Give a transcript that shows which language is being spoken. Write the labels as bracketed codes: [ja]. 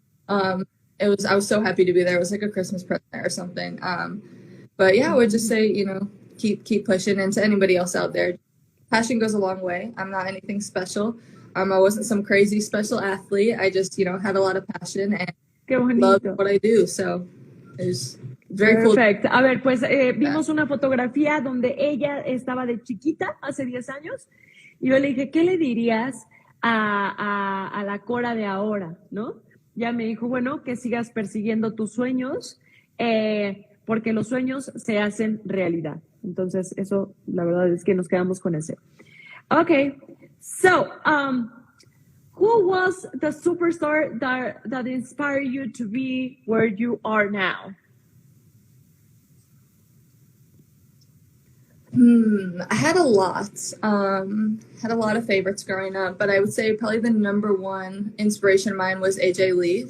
[en] I was so happy to be there. It was like a Christmas present or something. But yeah, I would just say, keep pushing. And to anybody else out there, passion goes a long way. I'm not anything special. I wasn't some crazy special athlete. I just, had a lot of passion and love what I do. So it's very Perfect. cool. [es] A ver, pues vimos una fotografía donde ella estaba de chiquita hace 10 años y yo le dije, ¿qué le dirías a la Cora de ahora? ¿No? Ya me dijo, bueno, que sigas persiguiendo tus sueños porque los sueños se hacen realidad. Entonces, eso, la verdad es que nos quedamos con ese. [en] Okay, so, who was the superstar that inspired you to be where you are now? I had a lot. Had a lot of favorites growing up, but I would say probably the number one inspiration of mine was AJ Lee.